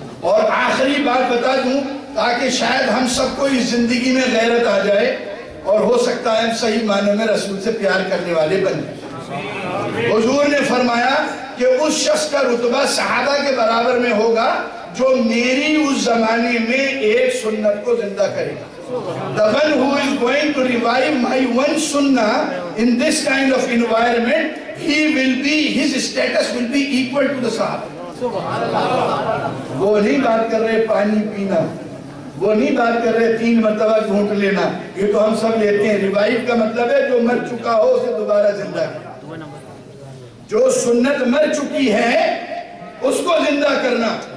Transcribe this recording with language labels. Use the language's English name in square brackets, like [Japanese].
[Urdu] اور آخری بات بتا دوں تاکہ شاید ہم سب کو اس زندگی میں غیرت آ جائے اور ہو سکتا ہے ہم صحیح معنی میں رسول سے پیار کرنے والے بن جائیں. حضور نے فرمایا کہ اس شخص کا رتبہ صحابہ کے برابر میں ہوگا جو میری اس زمانے میں ایک سنت کو زندہ کرے گا. [English] The one who is going to revive my one sunnah in this kind of environment, his status will be equal to the Sahaba. [Urdu] وہ نہیں بات کر رہے پانی پینا، وہ نہیں بات کر رہے 3 مرتبہ گھونٹ لینا، یہ تو ہم سب لیتے ہیں. ریوائیو کا مطلب ہے جو مر چکا ہو اسے دوبارہ زندہ کرنا. جو سنت مر چکی ہے اس کو زندہ کرنا.